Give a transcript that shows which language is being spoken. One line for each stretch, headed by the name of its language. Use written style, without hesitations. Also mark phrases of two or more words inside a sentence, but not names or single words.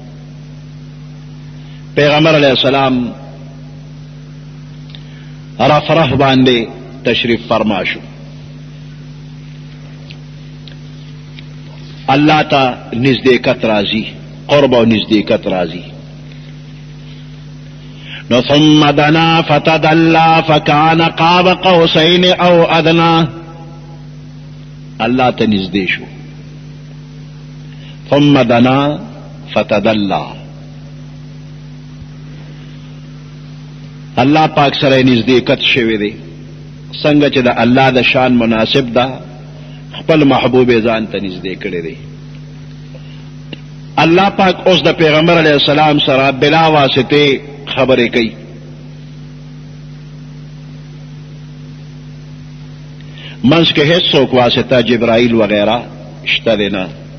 Pashto: پیغمبر
Arabic: علیہ السلام
Pashto: رفرف باندې تشریف فرما شو. الله ته نزدېکت راځي، قرب او نزدېکت راځي.
Arabic: نو ثم دنا فتدلى فكان قاب قوسين او ادنى.
Pashto: الله ته نزدې شو.
Arabic: ثم دنا فتدلى.
Pashto: الله پاک سره نزدېکت شوی دی څنګه چې د الله د شان مناسب ده، خپل محبوب ځان ته نږدې کړی دی. الله پاک اوس د پیغمبر
Arabic: علیه السلام
Pashto: سره بلا واسطه خبرې کوي. منځ کې هیڅوک واسطه جبرائیل وغیرہ شته دی نه.